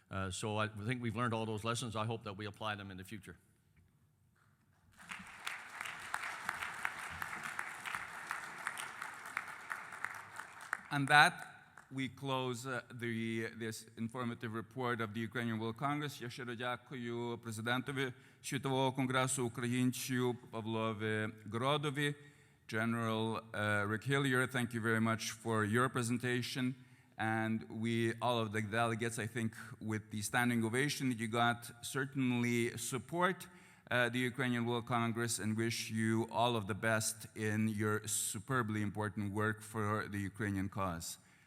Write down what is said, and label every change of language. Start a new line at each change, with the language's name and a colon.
English: So I think we've learned all those lessons. I hope that we apply them in the future. On that, we close this informative report of the Ukrainian World Congress.
Ukrainian: Я щиро дякую президентові Світового конгресу українців Павлові Гродові.
English: General Rick Hillier, thank you very much for your presentation. And all of the delegates, I think, with the standing ovation that you got, certainly support the Ukrainian World Congress and wish you all of the best in your superbly important work for the Ukrainian cause.